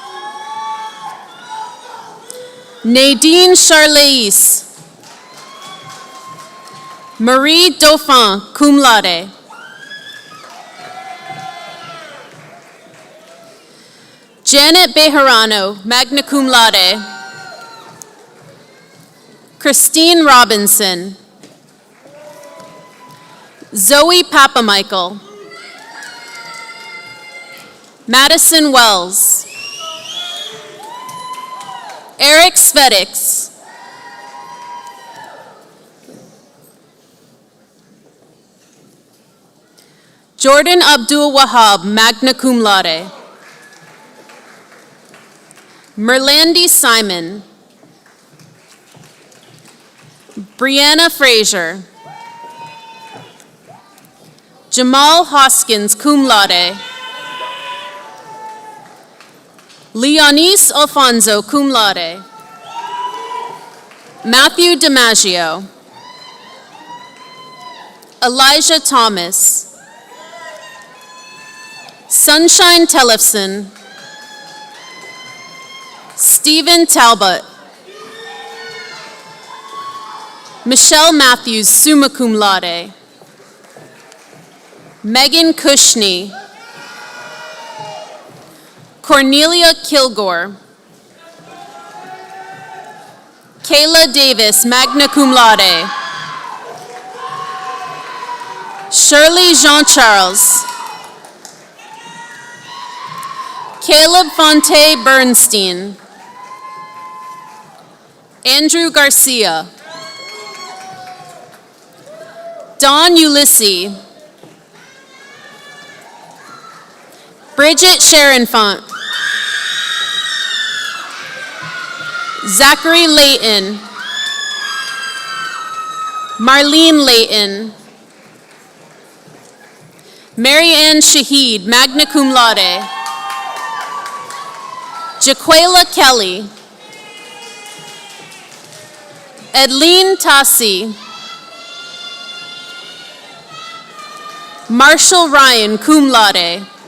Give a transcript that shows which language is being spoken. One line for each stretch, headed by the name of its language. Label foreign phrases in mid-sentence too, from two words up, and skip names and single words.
English: Nadine Charleis. Marie Dauphin,
Latin: cum laude.
English: Janet Bejarano,
Latin: magna cum laude.
English: Christine Robinson. Zoe Papamichael. Madison Wells. Eric Svedix. Jordan Abdul Wahab,
Latin: magna cum laude.
English: Merlandi Simon. Brianna Frazier. Jamal Hoskins,
Latin: cum laude.
English: Leonis Alfonso,
Latin: cum laude.
English: Matthew DiMaggio. Elijah Thomas. Sunshine Tellefson. Stephen Talbot. Michelle Matthews,
Latin: summa cum laude.
English: Megan Kushney. Cornelia Kilgore. Kayla Davis,
Latin: magna cum laude.
English: Shirley Jean-Charles. Caleb Fonte Bernstein. Andrew Garcia. Don Ulysses. Bridget Sharonfont. Zachary Layton. Marlene Layton. Mary Ann Shaheed,
Latin: magna cum laude.
English: Jaquela Kelly. Edleen Tassi. Marshall Ryan,
Latin: cum laude.